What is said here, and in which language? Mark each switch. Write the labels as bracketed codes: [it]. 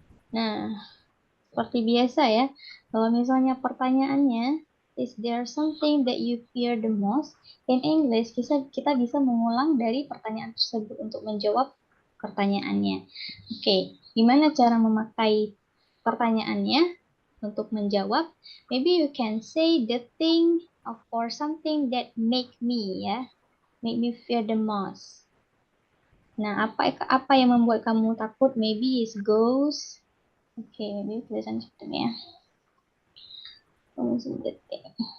[id] Nah, seperti biasa ya. Kalau misalnya pertanyaannya, [en] is there something that you fear the most? In English, [id] kita bisa mengulang dari pertanyaan tersebut untuk menjawab pertanyaannya. Oke, gimana cara memakai pertanyaannya untuk menjawab? [en] Maybe you can say the thing or something that make me fear the most. [id] Nah, apa yang membuat kamu takut? [en] Maybe is ghost. [id] Oke, maybe tulisan sepertinya. Tunggu sedetik.